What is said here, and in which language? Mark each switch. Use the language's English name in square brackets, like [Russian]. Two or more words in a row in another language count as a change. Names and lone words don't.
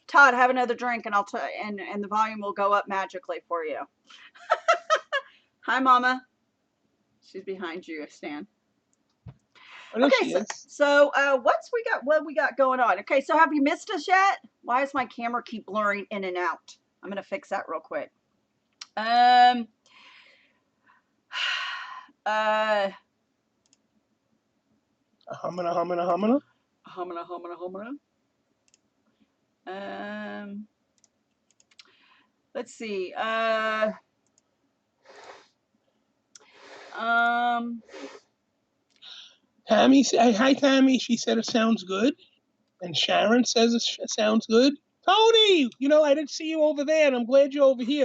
[English] Todd, have another drink, and and the volume will go up magically for you. Hi, Mama. She's behind you, Stan. Oh, there Okay, she so is. what we got going on? Okay, so have you missed us yet? Why does my camera keep blurring in and out? I'm gonna fix that real quick. Um, uh, Humana, humana, humana. humana, humana, humana. Um, let's see. Um, Tammy, hi, Tammy. She said it sounds good. And Sharon says it sounds good. Tony, I didn't see you over there, and I'm glad you're over here